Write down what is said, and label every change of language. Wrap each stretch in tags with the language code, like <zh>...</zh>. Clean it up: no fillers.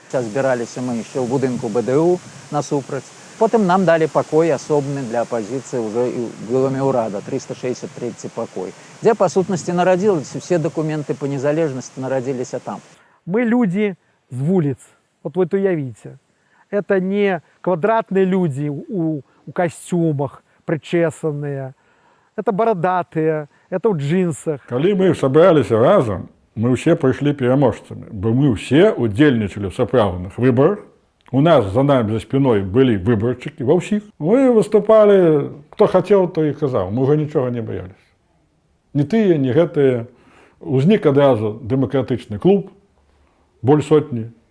<be>Збіраліся мы яшчэ ў будынку БДУ насупраць. Потым нам далі пакой асобны для апазіцыі ўжо і ў доме ўрада, 363 пакой, дзе па сутнасці нарадзіліся, усе дакументы па незалежнасці нарадзіліся там.</be> <ru>Мы люди с улиц, вот вы уявите. Это не квадратные люди у костюмах, причесанные. Это бородатые, это в джинсах.</ru> <be>Калі мы сабраліся разам, мы ўсе прыйшлі пераможцамі, бо мы ўсе удзельнічалі ў сапраўдных выбарах. У нас</be> <ru>за нами</ru> <be>за спиной былі выбарчыкі ва ўсіх. Мы выступалі, хто хацеў, то і казаў, мы ўжо нічога не баяліся. Ні тыя, ні гэтыя. Узнік адразу дэмакратычны клуб, боль сотні.</be>